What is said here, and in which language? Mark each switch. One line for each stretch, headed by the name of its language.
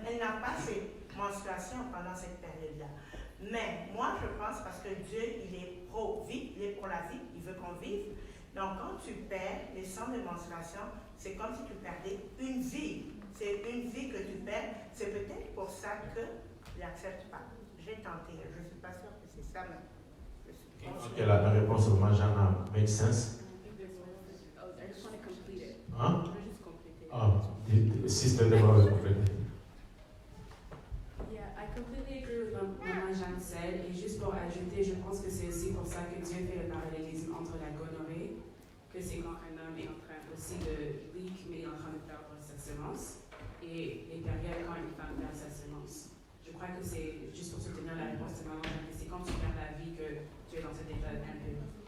French: Elle n'a pas ses menstruations pendant cette période-là. Mais moi, je pense parce que Dieu, il est pro-vie, il est pour la vie, il veut qu'on vive. Donc, quand tu perds les sangs de menstruation, c'est comme si tu perdais une vie. C'est une vie que tu perds. C'est peut-être pour ça que je n'accepte pas. J'ai tenté, je ne suis pas sûre que c'est ça, mais je suis Ok, la réponse au Majana
English: make sense. I just want to complete it. Hein? Just complete it. Ah, Sister Deborah will complete it. Yeah, I completely agree with what Maman Jeanne said.
French: Et juste pour ajouter, je pense que c'est aussi pour ça que Dieu fait le parallélisme entre la gonorrhée, que c'est quand un homme est en train aussi de leak, mais en train de perdre sa semence, et les périodes quand une femme perd sa semence. Je crois que c'est, juste pour soutenir la réponse de Maman Jeanne, c'est quand tu perds la vie que tu es dans cet état impur.